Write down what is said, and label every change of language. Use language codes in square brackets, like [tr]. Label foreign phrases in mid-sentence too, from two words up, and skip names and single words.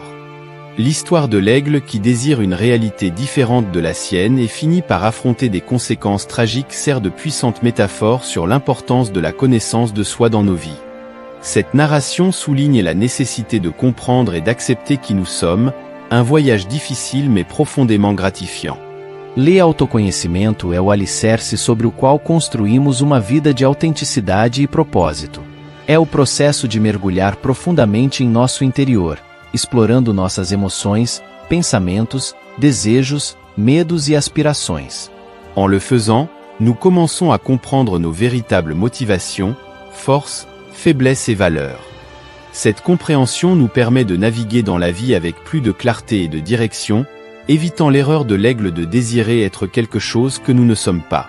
[fr] L'histoire de l'aigle qui désire une réalité différente de la sienne et finit par affronter des conséquences tragiques sert de puissante métaphore sur l'importance de la connaissance de soi dans nos vies. Cette narration souligne la nécessité de comprendre et d'accepter qui nous sommes, un voyage difficile mais profondément gratifiant. [pt] Ler autoconhecimento é o alicerce sobre o qual construímos uma vida de autenticidade e propósito. É o processo de mergulhar profundamente em nosso interior, explorando nossas emoções, pensamentos, desejos, medos e aspirações. [fr] En le faisant, nous commençons à comprendre nos véritables motivations, forces, faiblesses et valeurs. Cette compréhension nous permet de naviguer dans la vie avec plus de clarté et de direction, évitant l'erreur de l'aigle de désirer être quelque chose que nous ne sommes pas.